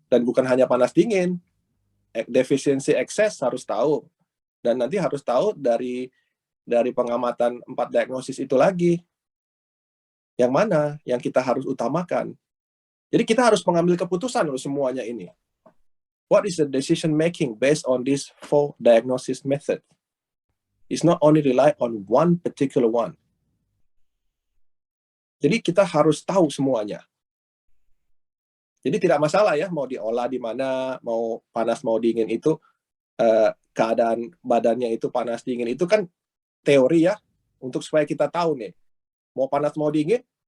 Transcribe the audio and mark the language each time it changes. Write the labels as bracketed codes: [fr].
[id] Dan bukan hanya panas dingin, defisiensi ekses harus tahu, dan nanti harus tahu dari pengamatan 4 diagnosis itu lagi, yang mana yang kita harus utamakan. Jadi kita harus mengambil keputusan loh semuanya ini. [en] What is the decision making based on this 4 diagnosis method? It's not only rely on one particular one. [id] Jadi kita harus tahu semuanya. Jadi tidak masalah ya mau diolah di mana, mau panas mau dingin itu keadaan badannya itu panas dingin itu kan teori ya untuk supaya kita tahu nih mau panas mau dingin.